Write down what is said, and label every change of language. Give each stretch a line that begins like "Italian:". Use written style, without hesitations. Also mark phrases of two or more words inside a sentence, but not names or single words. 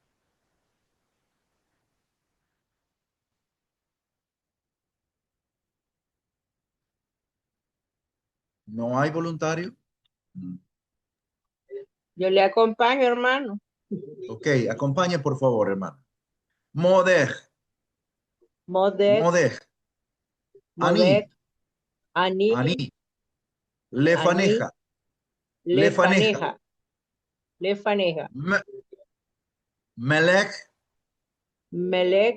Spanish: ¿No hay voluntario? Yo le acompaño, hermano. Ok, acompañe por favor, hermano.
Hebrew: Modej, Modek, modej, Modek, ani, Ani, ani, Ani, לפניך, לפניך, לפניך, לפניך, melech, Melech,